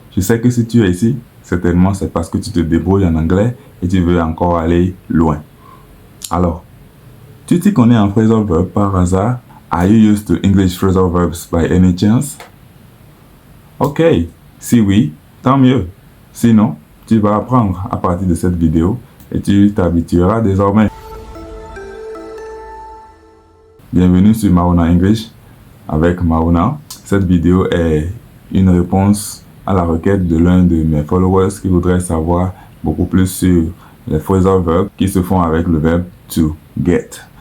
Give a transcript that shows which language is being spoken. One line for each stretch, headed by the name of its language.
French: Je sais que si tu es ici, certainement c'est parce que tu te débrouilles en anglais et tu veux encore aller loin. Alors, tu t'y connais en phrasal verb par hasard?
English: Are you used to English phrasal verbs by any chance?
French: Ok, si oui, tant mieux. Sinon, tu vas apprendre à partir de cette vidéo et tu t'habitueras désormais. Bienvenue sur Mauna English avec Mauna. Cette vidéo est une réponse à la requête de l'un de mes followers qui voudrait savoir beaucoup plus sur les phrasal verbs qui se font avec le verbe to get.